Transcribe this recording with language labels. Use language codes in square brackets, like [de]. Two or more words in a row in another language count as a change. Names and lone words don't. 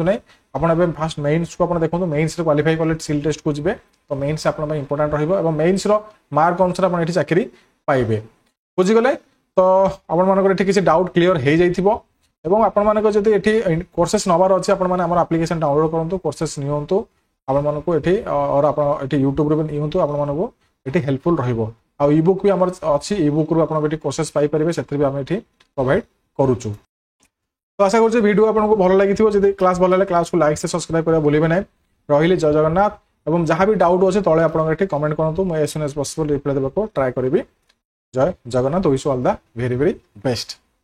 [or] ନାହିଁ ଆପଣ ଏବେ [en] first mainsକୁ [or] ଆପଣ ଦେଖନ୍ତୁ ମେନ୍ସରେ କ୍ୱାଲିଫାଇ କଲେ [en] skill testକୁ [or] ଯିବେ ତ ମେନ୍ସ ଆପଣଙ୍କ ପାଇଁ ଇମ୍ପୋର୍ଟାଣ୍ଟ ରହିବ ଏବଂ ମେନ୍ସର ମାର୍କ ଅନୁସାରେ ଆପଣ ଏଠି ଚାକିରି ପାଇବେ ବୁଝିଗଲେ ତ ଆପଣମାନଙ୍କର ଏଠି କିଛି [en] doubt clear [or] ହେଇଯାଇଥିବ ଏବଂ ଆପଣମାନଙ୍କ ଯଦି ଏଠି କୋର୍ସେସ୍ ନେବାର ଅଛି ଆପଣମାନେ ଆମର [en] application download [or] କରନ୍ତୁ କୋର୍ସେସ୍ ନିଅନ୍ତୁ ଆପଣମାନଙ୍କୁ ଏଠି ଆପଣ ଏଠି ୟୁଟ୍ୟୁବରେ ବି ନିଅନ୍ତୁ ଆପଣମାନଙ୍କୁ ଏଠି ହେଲ୍ପଫୁଲ୍ ରହିବ ଆଉ [en] e book [or] ବି ଆମର ଅଛି [en] e bookରୁ [or] ଆପଣ ଏଠି କୋର୍ସେସ୍ ପାଇପାରିବେ ସେଥିରେ ବି ଆମେ ଏଠି ପ୍ରୋଭାଇଡ୍ କରୁଛୁ ତ ଆଶା କରୁଛି ଭିଡ଼ିଓ ଆପଣଙ୍କୁ ଭଲ ଲାଗିଥିବ ଯଦି କ୍ଲାସ୍ ଭଲ ହେଲେ କ୍ଲାସ୍କୁ ଲାଇକ୍ ସେ ସବସ୍କ୍ରାଇବ୍ କରିବା ଭୁଲିବେ ନାହିଁ ରହିଲି ଜୟ ଜଗନ୍ନାଥ ଏବଂ ଯାହା ବି ଡାଉଟ୍ ଅଛି ତଳେ ଆପଣଙ୍କ ଏଠି କମେଣ୍ଟ କରନ୍ତୁ ମୁଁ [en] as soon as possible [or] ରିପ୍ଲାଏ ଦେବାକୁ ଟ୍ରାଏ କରିବି ଜୟ ଜଗନ୍ନାଥ [en] wish you all the very very best